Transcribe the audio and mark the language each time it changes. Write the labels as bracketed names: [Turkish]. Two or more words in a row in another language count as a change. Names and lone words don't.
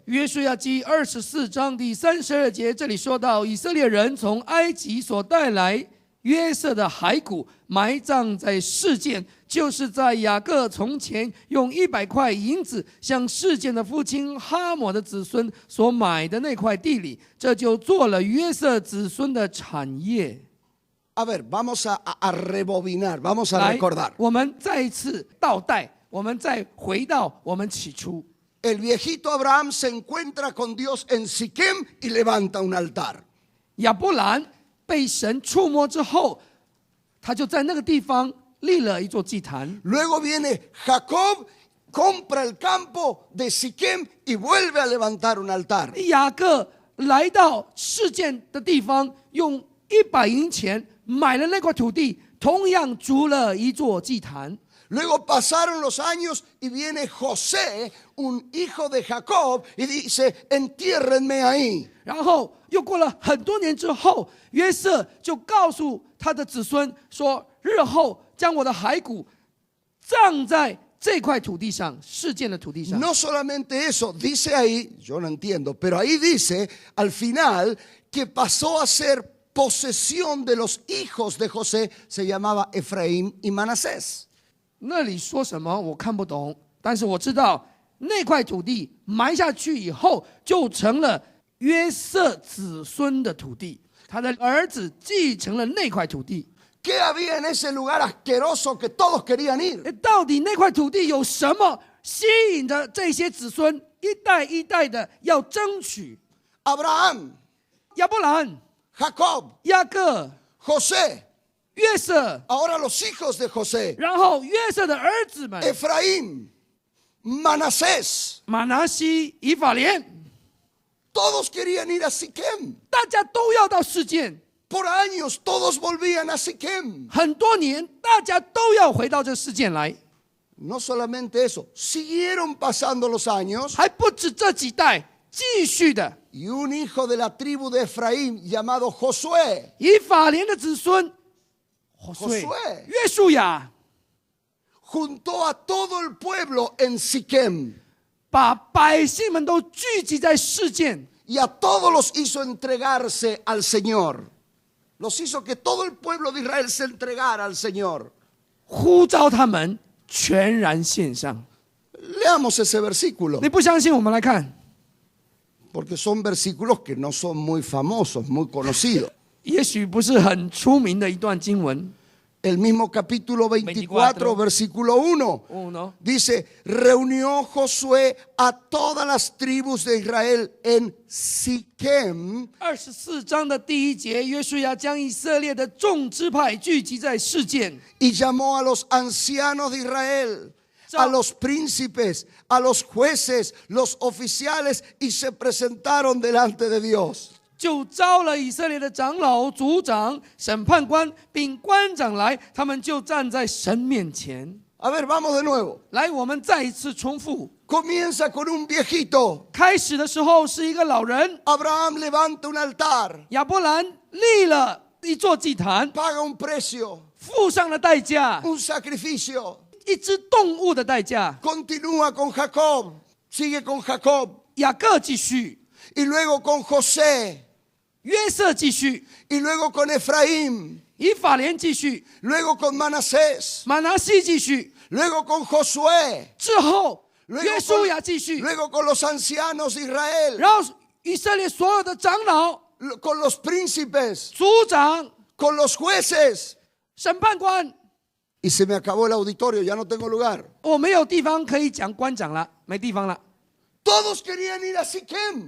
[Chinese] 约书亚记24章第32节，这里说到以色列人从埃及所带来约瑟的骸骨，埋葬在示剑，就是在雅各从前用100块银子向示剑的父亲哈摩的子孙所买的那块地里，这就做了约瑟子孙的产业。 [Spanish] A ver, vamos a rebobinar, vamos a [Chinese] 来 [Spanish] recordar. [Chinese] 我们再一次倒带，我们再回到我们起初。 [Spanish] El viejito Abraham se encuentra con Dios en Siquem y levanta un altar. [Chinese] 亚伯兰被神触摸之后，他就在那个地方立了一座祭坛。 [Spanish] Luego viene Jacob, compra el campo de Siquem y vuelve a levantar un altar. [Chinese] 雅各来到示剑的地方，用100银钱买了那块土地，同样筑了一座祭坛。 [Spanish] Luego pasaron los años y viene José, un hijo de Jacob, y dice, entiérrenme ahí. [Chinese] 然后又过了很多年之后，约瑟就告诉他的子孙说：“日后将我的骸骨葬在这块土地上，示剑的土地上。” [Spanish] No solamente eso, dice ahí, yo no entiendo, pero ahí dice al final que pasó a ser posesión de los hijos de José, se llamaba Efraín y Manasés. [Chinese] 那里说什么我看不懂，但是我知道那块土地埋下去以后，就成了约瑟子孙的土地，他的儿子继承了那块土地。 [Spanish] ¿Qué había en ese lugar asqueroso que todos querían ir? [Chinese] 到底那块土地有什么吸引着这些子孙一代一代的要争取？ [Spanish] Abraham, [Chinese] 亚伯兰、 [Spanish] Jacob, [Chinese] 雅各、 [Spanish] José, [Chinese] 约瑟， [Spanish] ahora los hijos de José, [Chinese] 然后约瑟的儿子们 [Spanish] Efraín, Manasés, [Chinese] 马拿西、以法莲， [Spanish] todos querían ir a Siquem. [Chinese] 大家都要到示剑。 [Spanish] Por años todos volvían a Siquem. [Chinese] 很多年，大家都要回到这世界来。 [Spanish] No solamente eso, siguieron pasando los años [Chinese] 还不止这几代，继续的 [Spanish] y un hijo de la tribu de Efraín llamado Josué, [Chinese] 以法莲的子孙 [Spanish] Josué [Chinese] 约书亚， [Spanish] juntó a todo el pueblo en Siquem [Chinese] 把百姓们都聚集在示剑， [Spanish] y a todos los hizo entregarse al Señor. Los hizo que todo el pueblo de Israel se entregara al Señor. [Chinese] 呼召他们全然献上。 [Spanish] Leamos ese versículo, [Chinese] 你不相信，我们来看， [Spanish] porque son versículos que no son muy famosos, muy conocidos. [Chinese] 也许不是很出名的一段经文。 [Spanish] El mismo capítulo 24, versículo 1. 1 Dice, reunió Josué a todas las tribus de Israel en Siquem [Chinese] 24 章的第1节，约书亚将以色列的众支派聚集在示剑， [Spanish] y llamó a los ancianos de Israel, a los príncipes, a los jueces, los oficiales y se presentaron delante de Dios. [Chinese] 就招了以色列的长老、族长、审判官并官长来，他们就站在神面前。 [Spanish] A ver, vamos de nuevo. [Chinese] 来，我们再一次重复。 [Spanish] Comienza con un viejito. [Chinese] 开始的时候是一个老人， [Spanish] Abraham levanta un altar, [Chinese] 亚伯兰立了一座祭坛， [Spanish] paga un precio, [Chinese] 付上了代价， [Spanish] un sacrificio. [Chinese] 一只动物的代价。 [Spanish] Continúa con Jacob, sigue con Jacob [Chinese] 雅各继续， [Spanish] y luego con José [Chinese] 约瑟继续， [Spanish] y luego con Efraín, [Chinese] 以法莲继续， [Spanish] luego con Manasés, [Chinese] 马拿西继续， [Spanish] luego con Josué, [Chinese] 之后 [Spanish] luego [Chinese] 约书亚继续， [Spanish] luego con los ancianos de Israel, [Chinese] 然后以色列所有的长老、 [Spanish] con los príncipes, [Chinese] 族长、 [Spanish] con los jueces. [Chinese] 审判官。 [Spanish] Y se me acabó el auditorio, ya no tengo lugar. [Chinese] 我没有地方可以讲官长了，没地方了， [Spanish] Todos querían ir a Siquem.